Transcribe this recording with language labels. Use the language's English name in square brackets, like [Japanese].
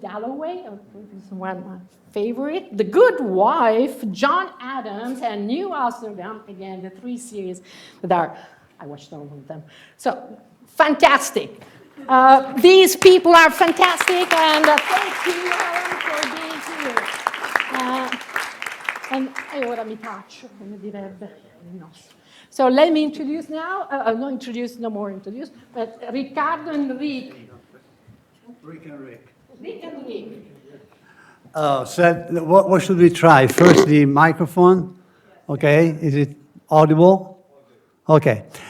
[English] Dalloway, this is one of my favorite, The Good Wife, John Adams, and New Amsterdam, again, the 3 series that are, I watched all of them. So, fantastic. These people are fantastic, and thank you, Alan, for being here. [Italian] And ora mi taccio, come direbbe il nostro. [English] So let me introduce now, no more introduce, but Riccardo and Rick. Rick and Rick. Rick and Rick. So what should we try? First, the microphone. Okay, is it audible? Okay.